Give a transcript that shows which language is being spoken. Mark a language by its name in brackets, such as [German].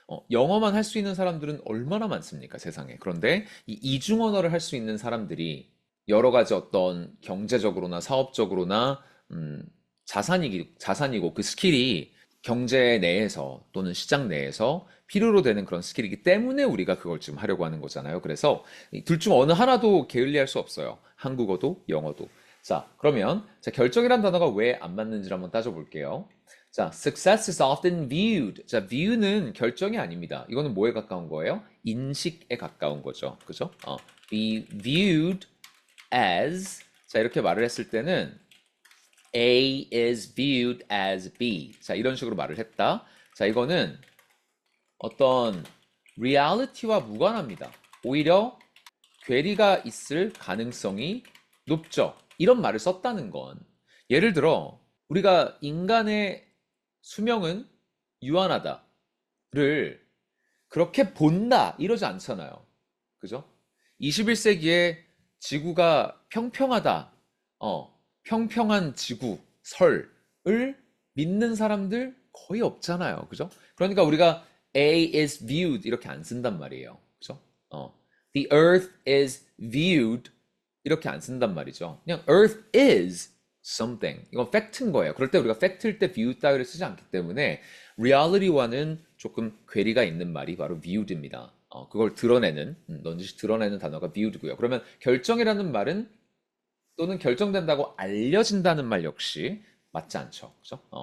[Korean] 영어만 할 수 있는 사람들은 얼마나 많습니까, 세상에. 그런데 이 이중 언어를 할 수 있는 사람들이 여러 가지 어떤 경제적으로나 사업적으로나 자산이고 그 스킬이 경제 내에서 또는 시장 내에서 필요로 되는 그런 스킬이기 때문에 우리가 그걸 지금 하려고 하는 거잖아요. 그래서 둘 중 어느 하나도 게을리할 수 없어요. 한국어도 영어도. 자, 그러면 자, 결정이란 단어가 왜 안 맞는지를 한번 따져볼게요. [English] 자, success is often viewed. [Korean] 자, view는 결정이 아닙니다. 이거는 뭐에 가까운 거예요? 인식에 가까운 거죠. 그죠? be viewed as. 자, 이렇게 말을 했을 때는 A is viewed as B. 자, 이런 식으로 말을 했다. 자, 이거는 어떤 리얼리티와 무관합니다. 오히려 괴리가 있을 가능성이 높죠. 이런 말을 썼다는 건 예를 들어 우리가 인간의 수명은 유한하다를 그렇게 본다 이러지 않잖아요. 그죠? 21세기에 지구가 평평하다. 평평한 지구, 설을 믿는 사람들 거의 없잖아요. 그죠? 그러니까 우리가 A is viewed 이렇게 안 쓴단 말이에요. 그죠? The earth is viewed 이렇게 안 쓴단 말이죠. [English] 그냥 earth is something. [Korean] 이건 팩트인 거예요. 그럴 때 우리가 팩트일 때 viewed 따위를 쓰지 않기 때문에 reality와는 조금 괴리가 있는 말이 바로 viewed입니다. 그걸 드러내는, 넌지시 드러내는 단어가 viewed고요. 그러면 결정이라는 말은 또는 결정된다고 알려진다는 말 역시 맞지 않죠. 그죠?